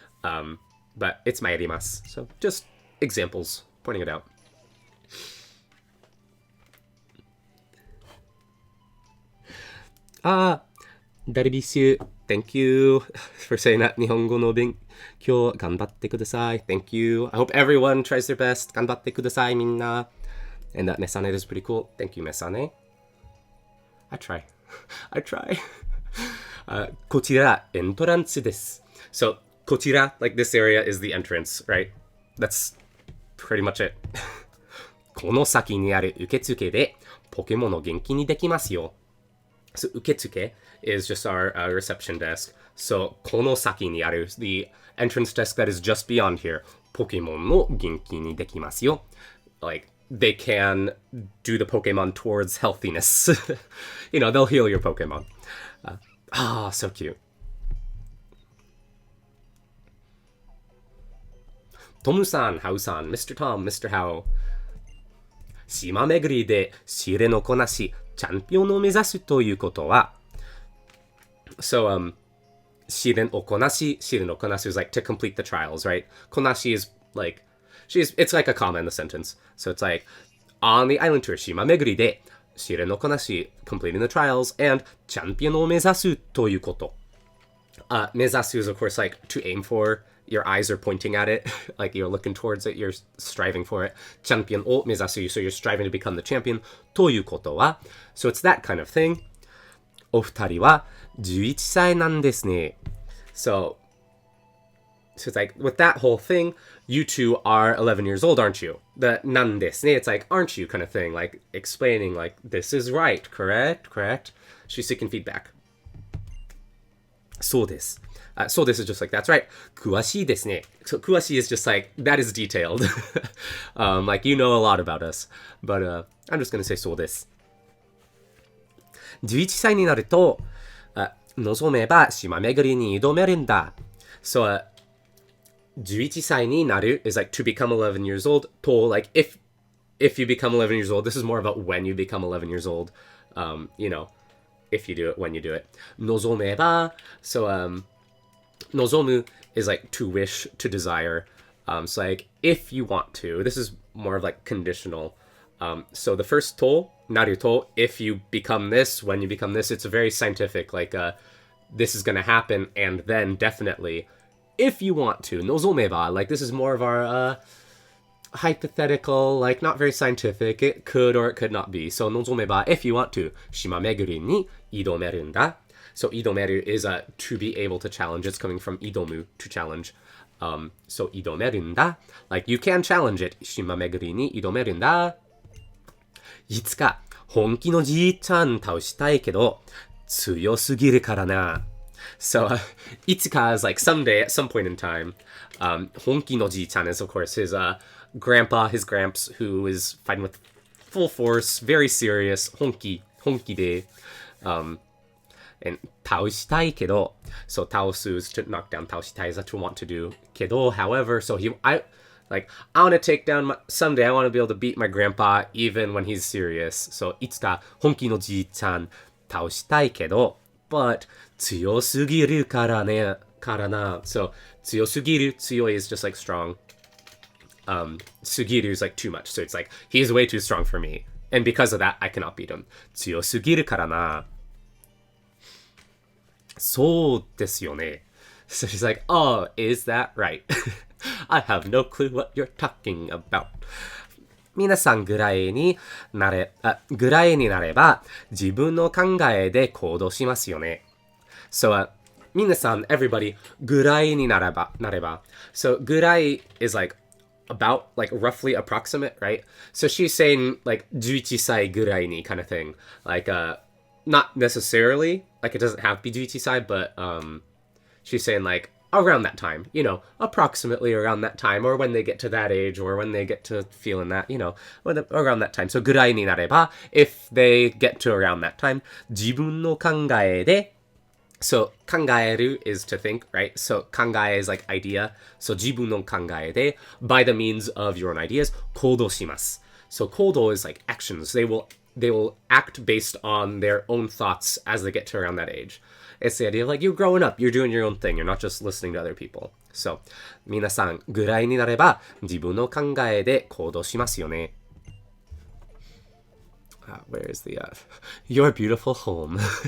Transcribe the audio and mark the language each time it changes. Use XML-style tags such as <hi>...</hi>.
<en>But it's 参ります. So, just examples, pointing it out. Daribishu, thank you for saying that.</en> <ja>日本語の勉強頑張ってください.</ja> <en>Thank you. I hope everyone tries their best.</en> <ja>頑張ってください、みんな.</ja> <en>And that Mesane is pretty cool. Thank you, Mesane. I try. I try.</en> <ja>こちら、エントランスです.</ja> <en>So, こちら, like this area is the entrance, right? That's pretty much it.</en> <ja>この先にある受付でポケモンを元気にできますよ.</ja> <en>So, 受付 is just our reception desk. So,</en> <ja>この先にある</ja> <en>the entrance desk that is just beyond here.</en> <ja>ポケモンを元気にできますよ.</ja> <en>Like, they can do the Pokemon towards healthiness. You know, they'll heal your Pokemon. So cute. Tomu-san, Hao-san, Mr. Tom, Mr. Hao.</en> <ja>島巡りで仕入れのこなし、チャンピオンを目指すということは</ja> <en>So, 仕入れのこなし is like to complete the trials, right? Konashi is like, it's like a comma in the sentence. So it's like, on the island tour,</en> <ja>島巡りで仕入れのこなし</ja> <en>completing the trials, and</en> <ja>チャンピオンを目指すということ。</ja> <en>目指す is of course like to aim for. Your eyes are pointing at it, like you're looking towards it, you're striving for it.</en> <ja>チャンピオンを目指す</ja> <en>so you're striving to become the champion</en> <ja>ということは</ja> <en>So it's that kind of thing.</en> <ja>お二人は11歳なんですね.</ja> <en>So it's like, with that whole thing, you two are 11 years old, aren't you? The なんですね, it's like, aren't you kind of thing, like explaining, like, this is right, correct? She's seeking feedback.</en> <ja>そうです.</ja> <en>So this is just like, that's right.</en> <ja>詳しいですね.</ja> <en>So 詳しい is just like, that is detailed. Like, you know a lot about us. But I'm just going to say</en> <ja>そうです. 11歳になると、望めば島巡りに挑めるんだ.</ja> <en>So,</en> <ja>11歳になる</ja> <en>is like to become 11 years old. と, like, if you become 11 years old, this is more about when you become 11 years old. You know, if you do it, when you do it. 望めば, so, 望む is like to wish, to desire. So like, if you want to, this is more of like conditional. So the first to, なると, if you become this, when you become this, it's very scientific. Like, this is going to happen, and then definitely, if you want to, 望めば, like this is more of our hypothetical, like not very scientific. It could or it could not be. So 望めば, if you want to,</en> <ja>島巡りに挑めるんだ.</ja> <en>So 挑める is to be able to challenge. It's coming from 挑む to challenge.</en> <ja>So 挑めるんだ.</ja> <en>Like you can challenge it.</en> <ja>島巡りに挑めるんだ. いつか本気のじいちゃん倒したいけど強すぎるからな.</ja> <en>So いつか is like someday, at some point in time. 本気のじいちゃん is of course his grandpa, his gramps, who is fighting with full force, very serious.</en> <ja>本気で.</ja> <en>And 倒したいけど, so 倒す is to knock down, 倒したい is to want to do. けど, however, so I want to take down, someday I want to be able to beat my grandpa even when he's serious. So</en> <ja>いつか本気のじいちゃん倒したいけど,</ja> <en>but</en> <ja>強すぎるからね,</ja> <en>からな. So 強すぎる, 強い is just like strong. すぎる is like too much. So it's like, he's way too strong for me. And because of that, I cannot beat him.</en> <ja>強すぎるからな. そうですよね.</ja> <en>So she's like, oh, is that right? I have no clue what you're talking about.</en> <ja>皆さんぐらいになれば自分の考えで行動しますよね.</ja> <en>So, 皆さん, everybody,</en> <ja>ぐらいになれば.</ja> <en>So, ぐらい is like about, like roughly approximate, right? So she's saying like 11歳ぐらいに kind of thing. Like, not necessarily, like it doesn't have to be 11歳, but she's saying like around that time, approximately around that time, or when they get to that age, or when they get to feeling that, around that time. So,</en> <ja>ぐらいになれば,</ja> <en>if they get to around that time,</en> <ja>自分の考えで,</ja> <en>so, 考える is to think, right? So, 考え is like idea. So,</en> <ja>自分の考えで,</ja> <en>by the means of your own ideas,</en> <ja>行動します.</ja> <en>So, 行動 is like actions. They will act based on their own thoughts as they get to around that age. It's the idea of like, you're growing up, you're doing your own thing, you're not just listening to other people.</en> <ja>So, 皆さんぐらいになれば自分の考えで行動しますよね。</ja> <en>Where is the your beautiful home?</en>